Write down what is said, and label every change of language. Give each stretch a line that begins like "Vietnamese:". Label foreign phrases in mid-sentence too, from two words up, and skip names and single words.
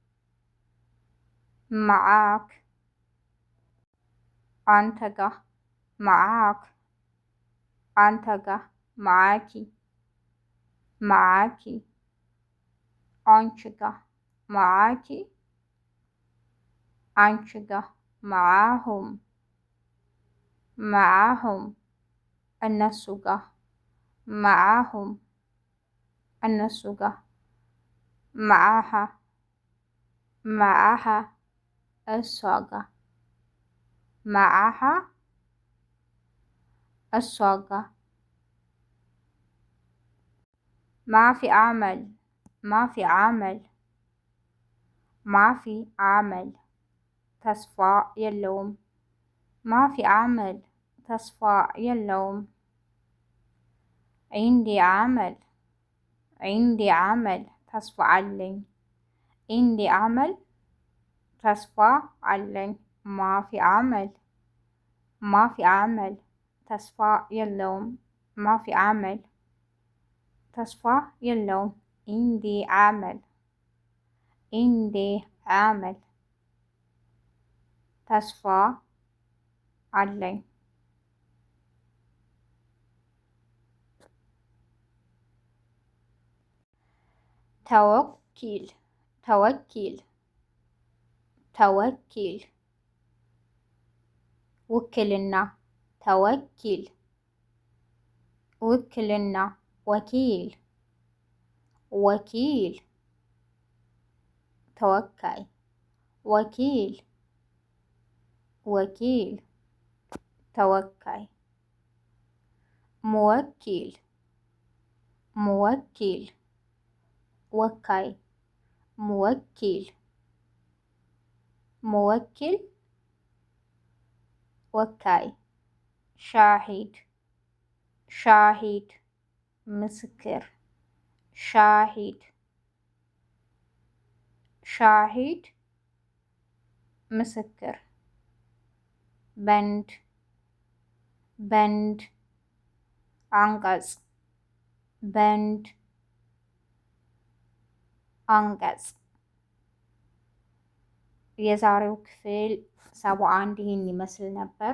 Amharic: معاك አንተ ጋ معاك አንተ ጋር
Arabic: معاكِ معاكِ
Amharic: አንቺ ጋር معاكِ አንቺ ጋር
Arabic: معاهم معاهم
Amharic: እነሱ ጋር معاهم እነሱ ጋር معاها
Arabic: معاها
Amharic: እሷ ጋር
Arabic: معاها
Amharic: እሷ ጋር
Arabic: ما في عمل ما في عمل ما في عمل
Amharic: ተስፋ የለውም
Arabic: ما في عمل
Amharic: ተስፋ የለውም
Arabic: عندي عمل عندي عمل
Amharic: ተስፋ አለኝ
Arabic: عندي عمل
Amharic: ተስፋ አለኝ
Arabic: ما في عمل ما في عمل
Amharic: ተስፋ የለውም
Arabic: ما في عمل
Amharic: ተስፋ የለውም
Arabic: عندي عمل عندي عمل
Amharic: ተስፋ አለኝ
Arabic: توكيل توكيل توكيل
Amharic: ውክልና توكيل ውክልና ወኪል ወኪል ተወካይ ወኪል ወኪል ተወካይ
Arabic: موكل موكل ወካይ موكل موكل ወካይ شاهد شاهد ምስክር شاهد شاهد ምስክር بند بند
Amharic: አንቀጽ በንድ አንቀጽ የዛሬው ክፍል 71 ይህን ይመስል ነበር።